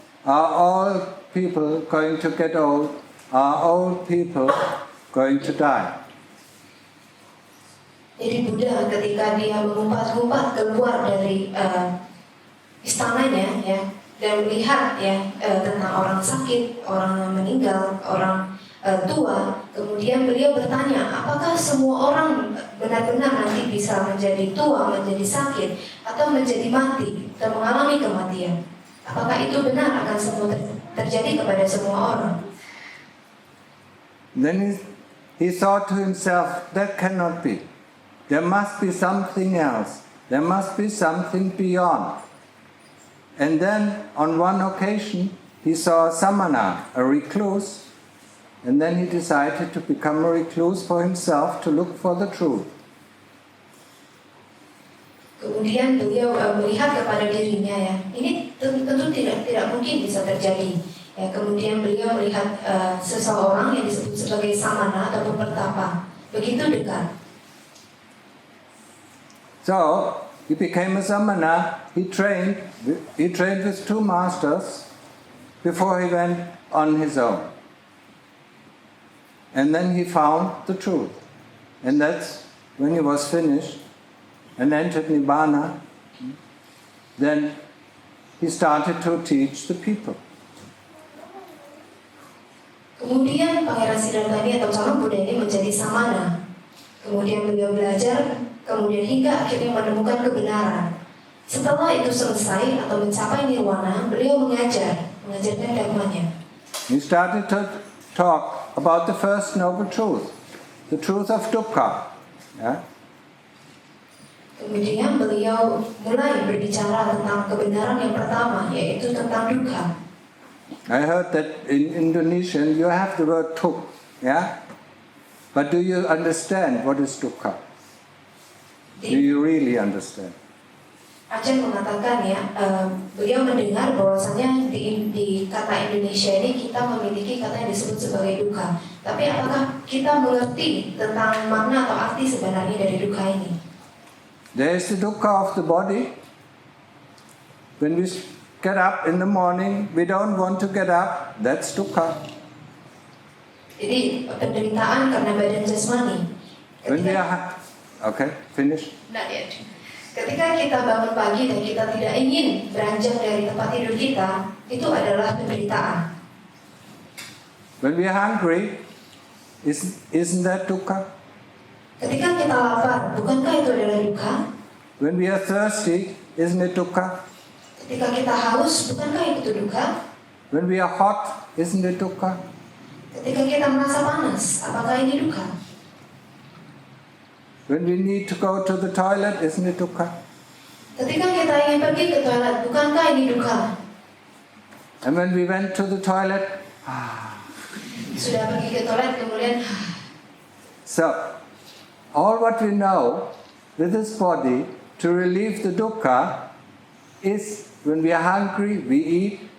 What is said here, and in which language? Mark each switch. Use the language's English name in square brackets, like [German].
[English] Are all people going to get old? Are old people going to die? [Indonesian] Jadi Buddha ketika dia mengumpat-ngumpat keluar dari istananya, dan melihat tentang orang sakit, orang meninggal, orang tua, kemudian beliau bertanya, apakah semua orang benar-benar nanti bisa menjadi tua, menjadi sakit, atau menjadi mati, atau mengalami kematian? Apakah itu benar akan semua terjadi kepada semua orang? [English] Then he thought to himself, that cannot be. There must be something else. There must be something beyond. And then on one occasion he saw a samana, a recluse, and then he decided to become a recluse for himself to look for the truth. [Indonesian] Kemudian beliau melihat kepada dirinya, ini tentu tidak mungkin bisa terjadi. Kemudian beliau melihat seseorang yang disebut sebagai samana atau pertapa, begitu dekat. [English] So he became a samana. He trained with two masters before he went on his own. And then he found the truth. And that's when he was finished and entered Nibbana, then he started to teach the people. [Indonesian] Kemudian Pangeran Siddhartha atau calon Buddha ini menjadi samana. Kemudian beliau belajar, kemudian hingga akhirnya menemukan kebenaran. Setelah itu selesai atau mencapai nirwana, beliau mengajarkan dhamanya. [English] He started to talk about the first noble truth, the truth of dukkha. [Indonesian] Kemudian beliau mulai berbicara tentang kebenaran yang pertama, yaitu tentang dukkha. [English] I heard that in Indonesian you have the word tuk, But do you understand what is dukkha? Do you really understand? [Indonesian] Ajahn mengatakan beliau mendengar bahwasanya di kata Indonesia ini kita memiliki kata yang disebut sebagai dukkha. Tapi apakah kita mengerti tentang makna atau arti sebenarnya dari dukkha ini? [English] There is the dukkha of the body. When we get up in the morning, we don't want to get up. That's dukkha. [Indonesian] Jadi penderitaan karena badan jasmani. [English] When we are okay, finish. Not yet. [Indonesian] Ketika kita bangun pagi dan kita tidak ingin beranjak dari tempat tidur kita, itu adalah penderitaan. [English] When we are hungry, isn't that dukkha? [Indonesian] Ketika kita lapar, bukankah itu adalah dukkha? [English] When we are thirsty, isn't it dukkha? [Indonesian] Ketika kita haus, bukankah itu dukkha? [English] When we are hot, isn't it dukkha? [Indonesian] Ketika kita merasa panas, apakah ini dukkha? [English] When we need to go to the toilet, isn't it dukkha? [Indonesian] Ketika kita ingin pergi ke toilet, bukankah ini dukkha? [English] And when we went to the toilet, [Indonesian] Sudah pergi ke toilet kemudian. [English] So, all what we know with this body to relieve the dukkha is when we are hungry, we eat.